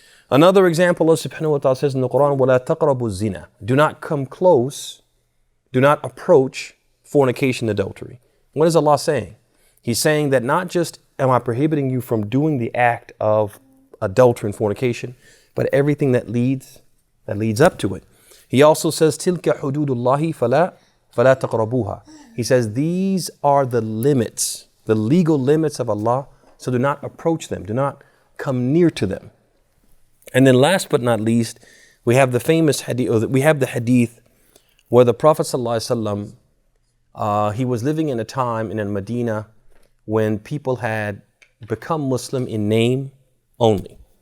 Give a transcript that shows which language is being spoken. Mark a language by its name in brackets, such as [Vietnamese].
[English] Another example, Allah subhanahu wa ta'ala says in the Quran, [Arabic] وَلَا تَقْرَبُوا الزِّنَا. [English] Do not come close, do not approach fornication, adultery. What is Allah saying? He's saying that not just am I prohibiting you from doing the act of adultery and fornication, but everything that leads up to it. He also says, [Arabic] تِلْكَ حُدُودُ اللَّهِ فَلَا تَقْرَبُوهَا. [English] He says, these are the limits, the legal limits of Allah, so do not approach them, do not come near to them. And then last but not least, we have the famous hadith, we have the hadith where the Prophet ﷺ, he was living in a time in Medina when people had become Muslim in name only.